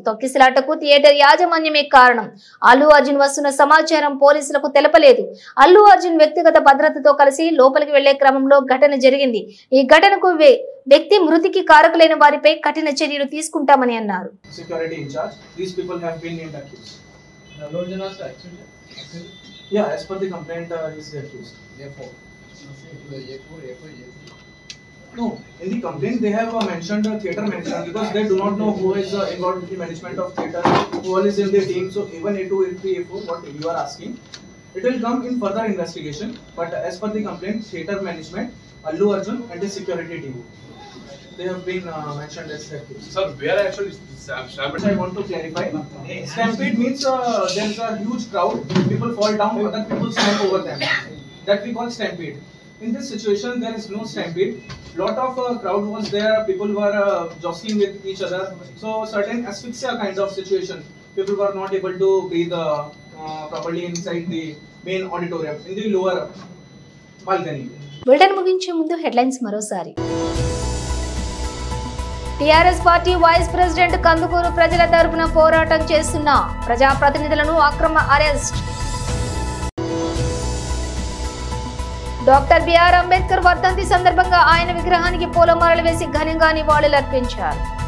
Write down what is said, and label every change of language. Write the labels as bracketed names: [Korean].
[Telugu] తొక్కిసలాటకు theatre యాజమాన్యమే కారణం. అల్లు అర్జున్ వస్తున్న సమాచారం పోలీసులకు తెలపలేదు. అల్లు అర్జున్ వ్యక్తిగత భద్రతతో కలిసి లోపలికి వెళ్లే క్రమంలో ఘటన జరిగింది. ఈ ఘటనకు వ్యక్తి మృతికి కారకులైన వారిపై కఠిన చర్యలు తీసుకుంటామని అన్నారు. [English] Yeah, as per the complaint, is accused. No, in the complaint they have mentioned theatre management because they do not know who is involved in the management of theatre, who all is in their team. So even A2, A3, A4, what you are asking, it will come in further investigation. But as per the complaint, theatre management, Allu Arjun and the security team, they have been mentioned as accused. Sir, where actually I want to clarify. Stampede means there is a huge crowd, people fall down, other people stamp over them. That we call stampede. In this situation, there is no stampede. Lot of crowd was there, people were jostling with each other. So certain asphyxia kind of situation. People were not able to breathe properly inside the main auditorium, in the lower balcony. [Telugu] Bulletin ముగించే ముందు headlines మరోసారి. TRS party vice president Kandukur ప్రజల తరపున పోరాటం చేస్తున్న ప్రజాప్రతినిధులను అక్రమ arrest. Doctor BR Ambedkar వర్ధంతి సందర్భంగా ఆయన విగ్రహానికి పూలమాలలు వేసి ఘనంగా నివాళులర్పించారు.